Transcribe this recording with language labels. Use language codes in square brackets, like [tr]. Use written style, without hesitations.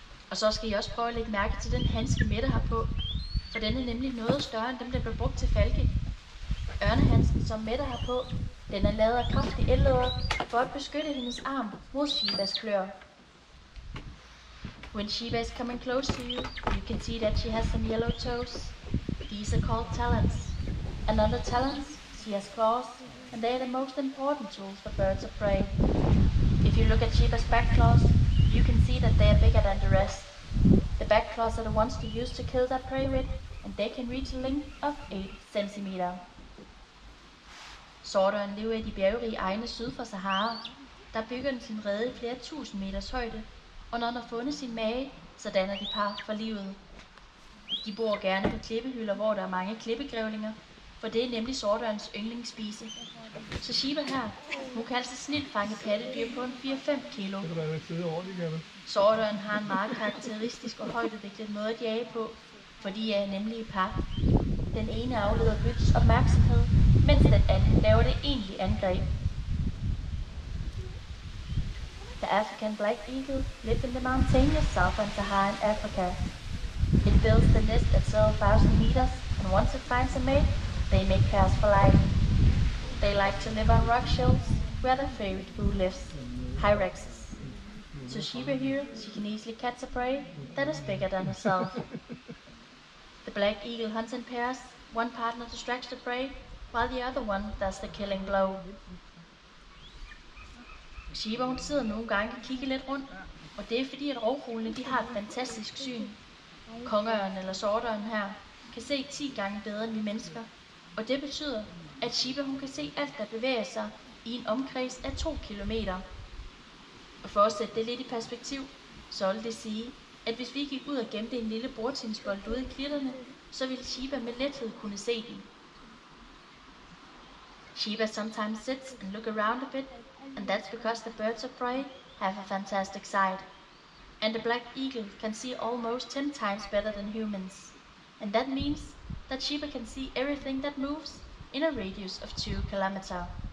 [da] Og så skal I også prøve at lægge mærke til den handske Mette har på, for den er nemlig noget større end dem, der bliver brugt til falke. Ørnehandsken, som Mette har på, den er lavet af kraftig ellæder for at beskytte hendes arm mod Shebas klør. [en] When Sheba is coming close to you, you can see that she has some yellow toes. These are called talons. And on the talons, she has claws, and they are the most important tools for birds of prey. If you look at Sheba's back claws, you can see that they are bigger than the rest. The back claws are the ones they use to kill their prey with, and they can reach a length of 8 cm. [da] Sortøren lever i de bjergrige egne syd for Sahara. Der bygger den sin rede i flere tusind meters højde, og når den har fundet sin mage, så danner de par for livet. De bor gerne på klippehylder, hvor der er mange klippegrævlinger, for det er nemlig sortørens yndlingsspise. Så Sheba her, hun kan altså snilt fange pattedyr på en 4-5 kilo. Sortøren har en meget karakteristisk og højtudviklet måde at jage på, for de er nemlig i par. Den ene afleder byttets opmærksomhed, mens den anden laver det egentlige angreb. [en] The African black eagle lives in the mountainous southern Saharan Africa. It builds the nest at several thousand meters, and once it finds a mate, they make pairs for life. They like to live on rock shelves, where their favorite food lives, hyraxes. So Sheba here, she can easily catch a prey that is bigger than herself. The black eagle hunts in pairs. One partner distracts the prey, while the other one does the killing blow. [da] Sheba hun sidder nogle gange og kigger lidt rundt, og det er fordi at rovfuglene de har et fantastisk syn. Kongeørnen eller sortøren her kan se 10 gange bedre end vi mennesker, og det betyder, at Sheba hun kan se alt der bevæger sig i en omkreds af 2 kilometer. Og for at sætte det lidt i perspektiv, så vil det sige, at hvis vi gik ud og gemte en lille bordtennisbold ude i klitterne, så ville Sheba med lethed kunne se den. [en] Sheba sometimes sits and look around a bit, and that's because the birds of prey have a fantastic sight. And the black eagle can see almost 10 times better than humans. And that means that Sheba can see everything that moves in a radius of 2 kilometers.